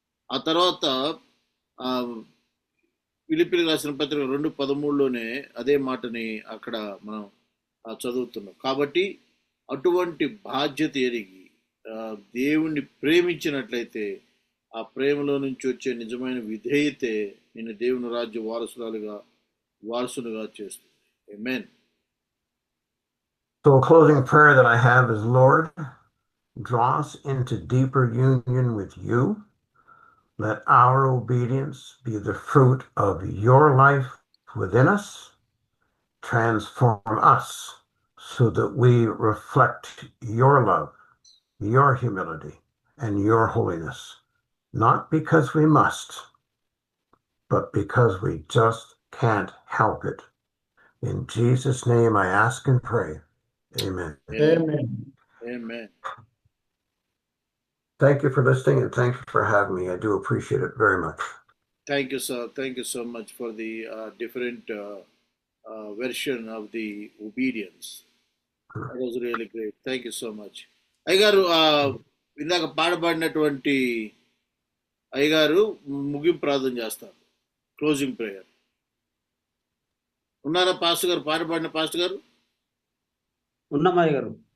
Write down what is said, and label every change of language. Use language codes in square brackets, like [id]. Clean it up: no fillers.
[te] ఆ తర్వాత ఫిలిప్పీయులకు రాసిన పత్రిక 2:13లోనే అదే మాటని అక్కడ మనం చదువుతున్నాం. కాబట్టి అటువంటి బాధ్యత ఎరిగి దేవుణ్ణి ప్రేమించినట్లయితే ఆ ప్రేమలో నుంచి వచ్చే నిజమైన విధేయతే నేను దేవుని రాజ్య వారసులుగా చేస్తుంది. ఆమేన్. [en] So a closing prayer that I have is, Lord, draw us into deeper union with you. Let our obedience be the fruit of your life within us. Transform us so that we reflect your love, your humility, and your holiness. Not because we must, but because we just can't help it. In Jesus' name I ask and pray. Amen. Amen. Amen. Thank you for listening and thank you for having me. I do appreciate it very much. Thank you, sir. Thank you so much for the different version of the obedience. That was really great. Thank you so much. [te] అయ్యగారు, ఇందాక పాడబడినటువంటి అయ్యగారు ముగింపు ప్రార్థన చేస్తారు, [en] Closing prayer. [te] ఉన్నారా pastor గారు? పాడబడిన pastor గారు ఉన్నమయ్య గారు.